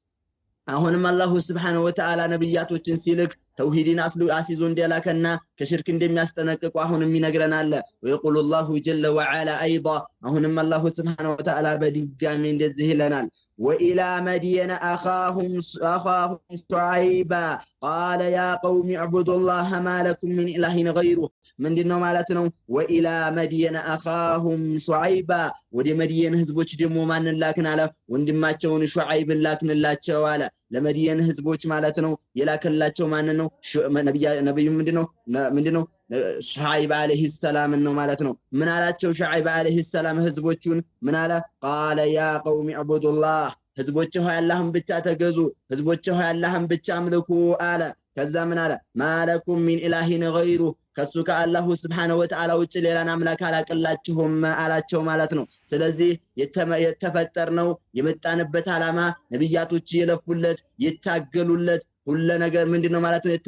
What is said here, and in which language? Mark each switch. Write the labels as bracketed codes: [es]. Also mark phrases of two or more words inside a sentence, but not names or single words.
[am] አሁንም አላህ [ar] سبحانه وتعالى [am] ነብያቶችን ሲልክ ተውሂድን አሲዞ እንደላከና ከሽርክ እንደሚያስጠነቅቁ አሁንም ይነግረናል [ar] ويقول الله جل وعلا ايضا [am] አሁንም አላህ [ar] سبحانه وتعالى [am] በድጋሚ እንደዚህ ይለናል [ar] وإلى مدين أخاهم شعيبا قال يا قوم اعبدوا الله ما لكم من إله غيره [am] ምንድነው ማለት ነው [ar] وإلى مدين أخاهم شعيبا [am] ወደ መዲየን ህዝቦች ደግሞ ማንን ላክን አለ ወንድማቸውን ሹዓይብን ላክንላቸው አለ ለመዲየን ህዝቦች ማለት ነው የላከላቸው ማን ነው ነብዩ ምንድነው ሹዓይብ [ar] عليه السلام [am] ነው ማለት ነው ምን አላቸው ሹዓይብ [ar] عليه السلام [am] ህዝቦቹን ምን አለ [ar] قال يا قوم اعبدوا الله [am] ህዝቦች ሆይ አላህን ብቻ ተገዙ ህዝቦች ሆይ አላህን ብቻ አምልኩ አለ ከዛ ምን አለ [ar] ما لكم من إله غيره [am] ከሱ ከአላሁ [ar] سبحانه وتعالى [am] ውጭ ሌላን አምላክ አላቅላችሁም አላቸው ማለት ነው። ስለዚህ የተፈጠርነው የመጣንበት ዓላማ ነብያቶች የለፉለት የታገሉለት ሁሉ ነገር ምንድነው ማለት ነው